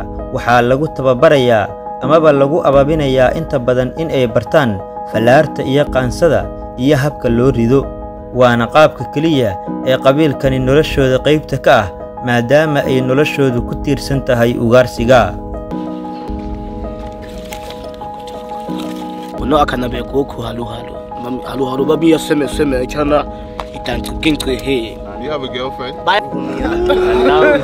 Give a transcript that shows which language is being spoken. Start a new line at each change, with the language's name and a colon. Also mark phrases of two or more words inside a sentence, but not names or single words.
Somali: waxaa lagu tababarayaa amaba lagu ababinayaa inta badan in ay bartaan fallaarta iyo qaansada iyo habka loo rido. waana qaabka keliya ee qabiilkani noloshooda qaybta ka ah, maadaama ay noloshoodu ku tiirsan tahay ugaarsiga. no akana be ko halu babi ya seme chana itantu kintu he
English: Do you have a girlfriend? Now